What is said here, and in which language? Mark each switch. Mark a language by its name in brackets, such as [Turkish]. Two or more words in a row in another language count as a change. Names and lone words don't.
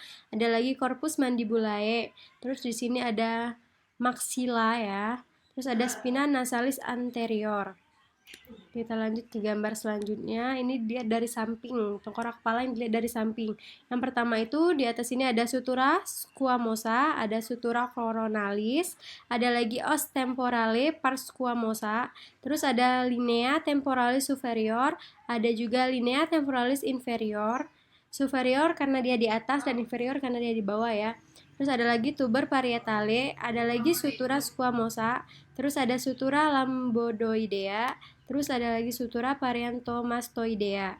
[Indonesian] Ada lagi [Latin] corpus mandibulae. [Indonesian] Terus di sini ada maxilla ya. Terus ada [Latin] spina nasalis anterior. [Indonesian] Kita lanjut ke gambar selanjutnya. Ini dilihat dari samping, tengkorak kepala yang dilihat dari samping. Yang pertama itu di atas ini ada [Latin] sutura squamosa, [Indonesian] ada [Latin] sutura coronalis, [Indonesian] ada lagi [Latin] os temporale pars squamosa, [Indonesian] terus ada [Latin] linea temporalis superior, [Indonesian] ada juga [Latin] linea temporalis inferior. [Indonesian] Superior karena dia di atas dan inferior karena dia di bawah ya. Terus ada lagi [Latin] tuber parietale, [Indonesian] ada lagi [Latin] sutura squamosa, [Indonesian] terus ada [Latin] sutura lambodoidea, [Indonesian] terus ada lagi [Latin] sutura pariantomastoidea.